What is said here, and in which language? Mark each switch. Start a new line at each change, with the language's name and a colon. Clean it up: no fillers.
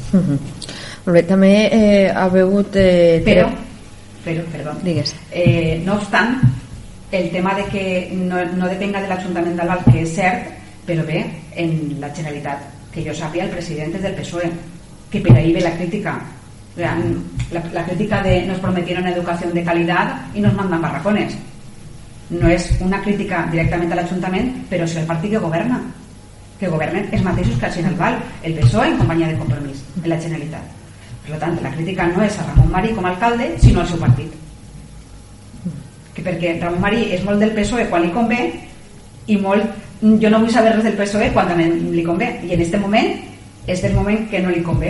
Catalan: Molt bé, també ha hagut... Però, perdó, digues. No obstant, el tema de que no depenga de l'Ajuntament d'Albal, que és cert, però bé, en la Generalitat, que jo sàpiga, el president és del PSOE, que per ahí ve la crítica. La crítica de
Spanish: nos prometieron educación de calidad y nos mandan barracones.
Catalan: No és una crítica directament a l'Ajuntament, però sí al partit que governen els mateixos que a Alval, el PSOE en companyia de Compromís en la Generalitat. Per tant, la crítica no és a Ramon Marí com a alcalde, sinó al seu partit, perquè Ramon Marí és molt del PSOE quan li convé i molt, jo no vull saber res del PSOE quan també li convé, i en aquest moment és del moment que no li convé.